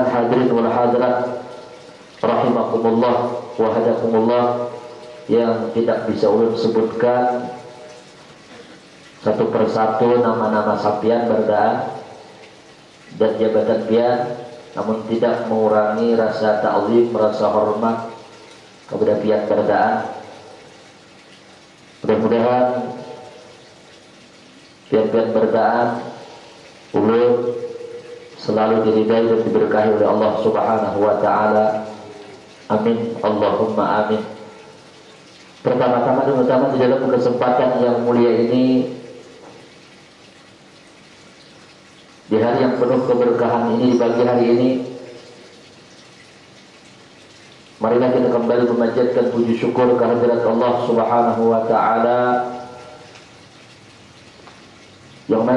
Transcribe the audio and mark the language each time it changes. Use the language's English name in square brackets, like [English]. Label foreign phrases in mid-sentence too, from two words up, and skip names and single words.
[Arabic] hadirin wal hadirat rahimakumullah wa hadakumullah, [Indonesian] yang tidak bisa ulun sebutkan satu persatu nama-nama sapian berdaan dan jabatan pian, namun tidak mengurangi rasa ta'zim, rasa hormat kepada pian berdaan. Mudah-mudahan pian-pian berdaan ulun selalu diridai dan diberkahi oleh Allah [Arabic] Subhanahu wa ta'ala. Amin, Allahumma amin. [Indonesian] Pertama-tama dan utama di dalam kesempatan yang mulia ini, di hari yang penuh keberkahan ini, di pagi hari ini, marilah kita kembali memanjatkan puji syukur kehadirat Allah [Arabic] Subhanahu wa ta'ala, [Indonesian] yang mana